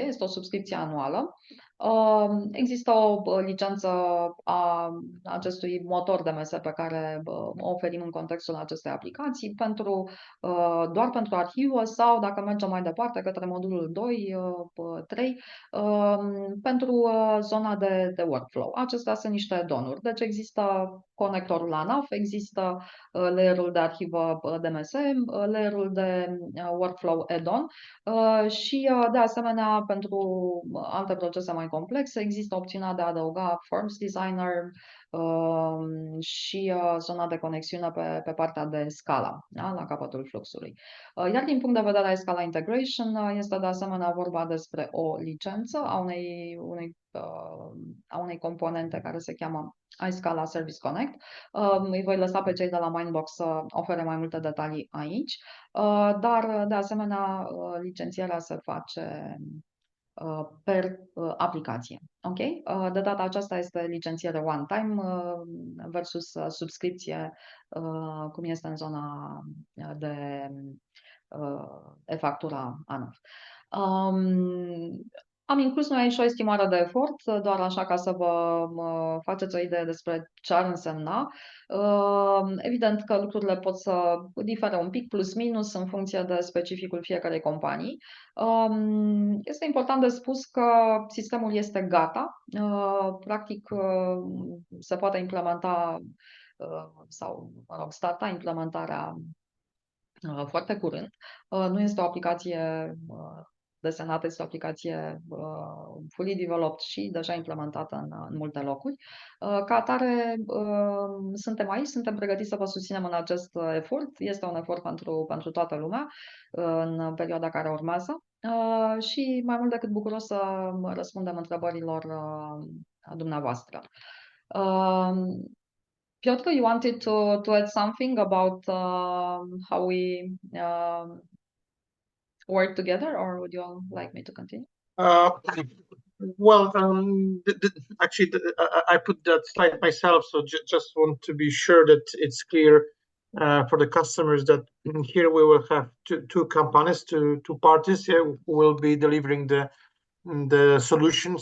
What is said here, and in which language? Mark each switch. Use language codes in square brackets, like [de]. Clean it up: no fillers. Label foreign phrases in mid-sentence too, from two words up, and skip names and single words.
[ro] Este o subscripție anuală. Există o licență a acestui motor DMS pe care o oferim în contextul acestei aplicații doar pentru arhivă sau, dacă mergem mai departe, către modulul 2, 3, pentru zona de workflow. Acestea sunt niște add-on-uri. Deci există conectorul la NAV, există layerul de arhivă DMS, layerul de workflow add-on și, de asemenea, pentru alte procese mai complexe, există opțiunea de a adăuga Forms Designer și zona de conexiune pe partea de Scala, da? La capătul fluxului. Iar din punct de vedere a Scala Integration, este de asemenea vorba despre o licență a unei componente care se cheamă iScala Service Connect. Îi voi lăsa pe cei de la Mindbox să ofere mai multe detalii aici, dar de asemenea licențierea se face per aplicație. Ok? De data aceasta este licențiere [en] one time [ro] versus subscripție, cum este în zona de e-factura ANAF. Am inclus noi aici o estimare de efort, doar așa ca să vă faceți o idee despre ce ar însemna. Evident că lucrurile pot să difere un pic, plus minus, în funcție de specificul fiecarei companii. Este important de spus că sistemul este gata. Practic, se poate implementa sau, mă rog, starta implementarea foarte curând. Nu este o aplicație desenată, este o aplicație [en] fully developed [ro] și deja implementată în multe locuri. Ca atare, suntem aici, suntem pregătiți să vă susținem în acest efort. Este un efort pentru toată lumea în perioada care urmează și mai mult decât bucuros să răspundem întrebărilor dumneavoastră. Piotr, [en] you wanted to add something about how we work together, or would you all like me to continue? Well, actually, I put that slide myself, so just want to be sure that it's clear for the customers that here we will have two companies, two parties who will be delivering the solution.